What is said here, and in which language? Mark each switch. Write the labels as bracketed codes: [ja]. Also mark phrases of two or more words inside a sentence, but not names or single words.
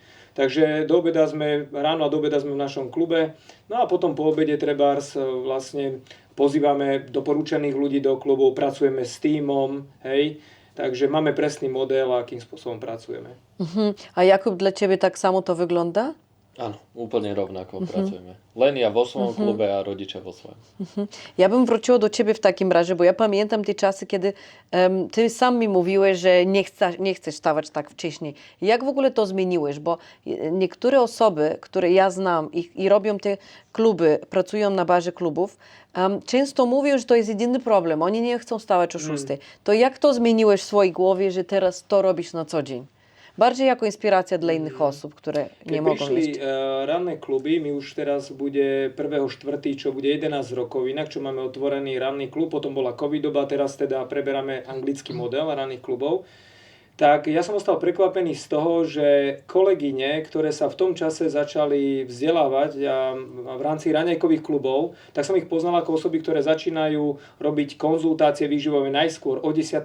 [sk] Takže ráno a do obeda sme v našom klube, no a potom po obede trebárs vlastne pozývame doporučených ľudí do klubov, pracujeme s tímom, hej. Takže máme presný model, akým spôsobom pracujeme. [pl] A Jakub, dla Ciebie tak samo to wygląda? [sk] Áno, úplne rovnako pracujeme. Len ja vo svojom klube a rodičia vo svojom. [pl] Ja bym wróciła do Ciebie w takim razie, bo ja pamiętam te czasy, kiedy Ty sam mi mówiłeś, że nie chcesz stawać tak wcześniej. Jak w ogóle to zmieniłeś? Bo niektóre osoby, które ja znam i robią te kluby, pracują na bazie klubów, często mówią, że to jest jedyny problem. Oni nie chcą stawać o 6. To jak to zmieniłeś w swojej głowie, że teraz to robisz na co dzień? Bardziej jako inspiracja dla innych osób, które nie mogą [sk] prišli [pl] jeszcze. [sk] ranné kluby, my už teraz bude 1.4., čo bude 11 rokov inak, čo máme otvorený ranný klub, potom bola covidoba, teraz teda preberáme anglický model ranných klubov. Tak ja som ostal prekvapený z toho, že kolegyne, ktoré sa v tom čase začali vzdelávať v rámci raňajkových klubov, tak som ich poznal ako osoby, ktoré začínajú robiť konzultácie výživové najskôr o 10.